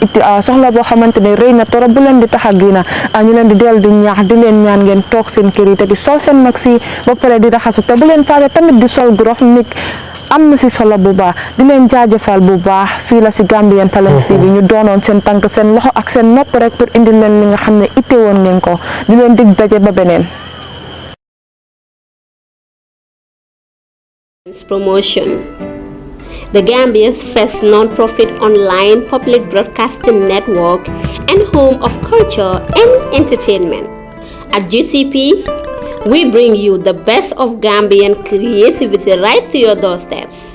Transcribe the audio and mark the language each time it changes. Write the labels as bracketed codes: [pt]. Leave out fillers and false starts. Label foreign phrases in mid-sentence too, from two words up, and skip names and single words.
[wo] soxla boo xamante ne rëy na torop bu leen di tax a génn ñu leen di del di ñaax di leen ñaan ngeen toog seen kër yi te di sol seen mag si ba pare di raxasu te bu leen faale tamit di sol grof nit am na si solo bu baax di leen jaajëfal bu baax fii la si Gambian Talents TV ñu doonoon seen tànk seen loxo ak seen nopp rek pour indi leen li nga xam ne itte woon ngeen ko di leen dig daje ba beneen. [en] Promotion. The Gambia's first non-profit online public broadcasting network and home of culture and entertainment. At GTP, we bring you the best of Gambian creativity right to your doorsteps.